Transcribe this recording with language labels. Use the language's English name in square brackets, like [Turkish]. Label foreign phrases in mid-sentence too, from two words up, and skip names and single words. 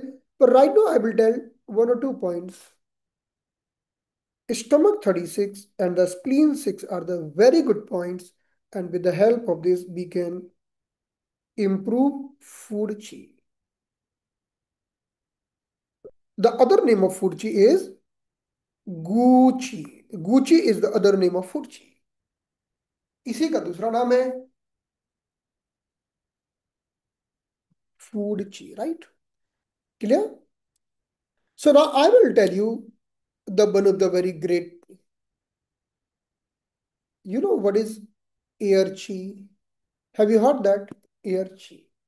[English] But right now, I will tell 1 or 2 points. Stomach 36 and the spleen 6 are the very good points, and with the help of this we can improve food chi. The other name of food chi is guchi. Guchi is the other name of food chi. [Hindi] इसी का दूसरा नाम है [English] food chi, [Hindi] right? [English] Clear? So now I will tell you the one of the very great. You know what is air chi? Have you heard that? Air chi.